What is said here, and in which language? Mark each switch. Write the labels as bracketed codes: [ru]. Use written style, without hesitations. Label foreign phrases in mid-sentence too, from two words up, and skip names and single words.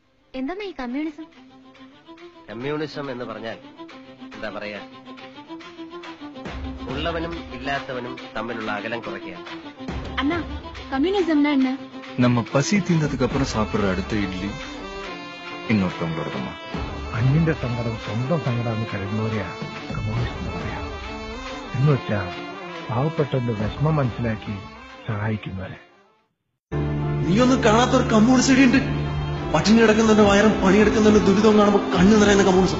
[ml] എന്താ ഈ കമ്മ്യൂണിസം? കമ്മ്യൂണിസം എന്ന് പറഞ്ഞാൽ എന്താ പറയാ, ഉള്ളവനും ഇല്ലാത്തവനും തമ്മിലുള്ള അകലം കുറയ്ക്കുക. അണ്ണാ, [ta] கம்யூனிசம்னா என்ன? நம்ம பசி தீர்ந்ததுக்கு அப்புறம் சாப்பிடுற அடுத்த இட்லி இன்னொருத்தவங்களோடதுமா. [ml] അന്യന്റെ സങ്കടം സ്വന്തം സങ്കടം കരുതുന്നവരെയാ കമ്മ്യൂണിസ്റ്റ് എന്ന് പറയാം. എന്നുവെച്ചാ പാവപ്പെട്ടവന്റെ വിഷമം മനസ്സിലാക്കി സഹായിക്കുന്നവരെ. നീയൊന്നും കാണാത്തൊരു കമ്മ്യൂണിസ്റ്റ് ഉണ്ട്. പട്ടിണി കിടക്കുന്നതിന്റെ വയറും പണിയെടുക്കുന്നതിന്റെ ദുരിതവും കാണുമ്പോൾ കണ്ണു നിറയുന്ന കമ്മ്യൂണിസം.